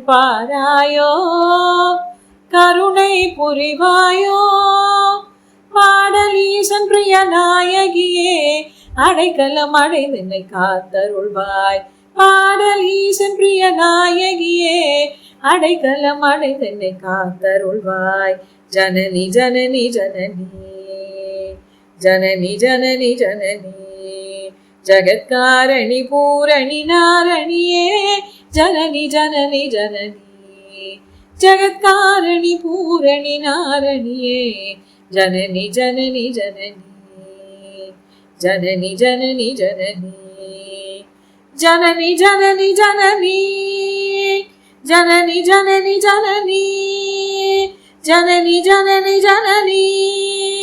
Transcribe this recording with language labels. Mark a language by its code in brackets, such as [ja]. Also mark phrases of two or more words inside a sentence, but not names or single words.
[ta] பாராயோ கருணை புரிவாயோ பாடலீசன் பிரிய நாயகியே அடைக்கலம் அடைந்தென்னை காத்தருள்வாய் பாடலீசன் பிரிய நாயகியே அடைக்கலம் அடைந்தென்னை காத்தருள்வாய் ஜனனி ஜனனி ஜனனி ஜனனி ஜனனி ஜனனி [sa] जगत्कारिणी पूरणी नारणिये जननी जननी जननी जगत्कारिणी पूरणी नारणिये जननी जननी जननी जननी जननी जननी जननी जननी जननी जननी जननी जननी जननी जननी जननी